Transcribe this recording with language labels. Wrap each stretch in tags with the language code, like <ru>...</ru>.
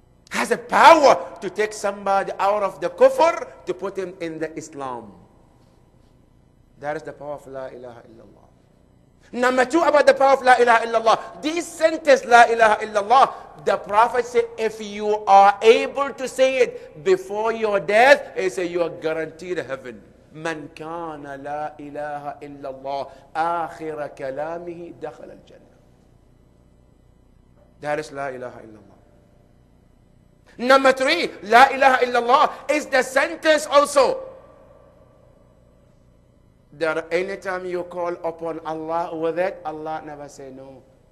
<en>Has a power to take somebody out of the kufr to put him in the Islam. That is the power of La ilaha illallah. Number 2, about the power of La ilaha illallah. This sentence La ilaha illallah, the Prophet said, if you are able to say it before your death, he said you are guaranteed heaven.</en> <ar>من كان لا إله إلا الله آخر كلامه دخل الجنة.</ar> <en>That is La ilaha illallah. Number 3, La ilaha illallah is the sentence also that anytime you call upon Allah with it, Allah never say no.</en>